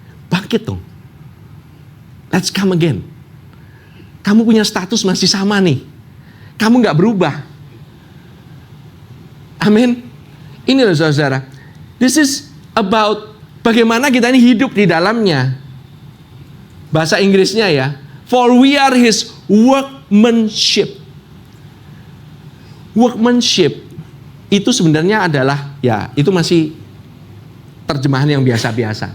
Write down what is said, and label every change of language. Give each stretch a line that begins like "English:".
Indonesian: Bangkit dong.
English: Let's come again.
Indonesian: Kamu punya status masih sama nih. Kamu gak berubah. Amin. Ini loh saudara.
English: This is about
Indonesian: bagaimana kita ini hidup di dalamnya. Bahasa Inggrisnya ya.
English: For we are His workmanship.
Indonesian: Workmanship itu sebenarnya adalah, ya itu masih terjemahan yang biasa-biasa.